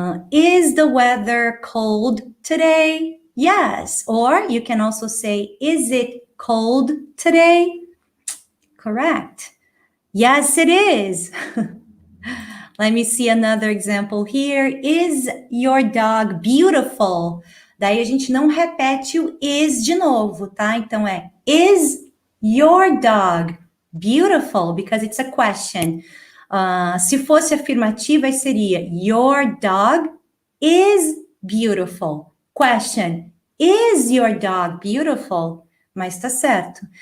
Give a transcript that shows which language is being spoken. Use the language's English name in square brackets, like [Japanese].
[English] Is the weather cold today? Yes. Or you can also say, is it cold today? Correct. Yes, it is. Let me see another example here. Is your dog beautiful? [Portuguese] Daí a gente não repete o is de novo, tá? Então é, [English] is your dog beautiful? Because it's a question. [Portuguese] Se fosse afirmativa, seria [English] your dog is beautiful. Question, is your dog beautiful? [Portuguese] Mas tá certo.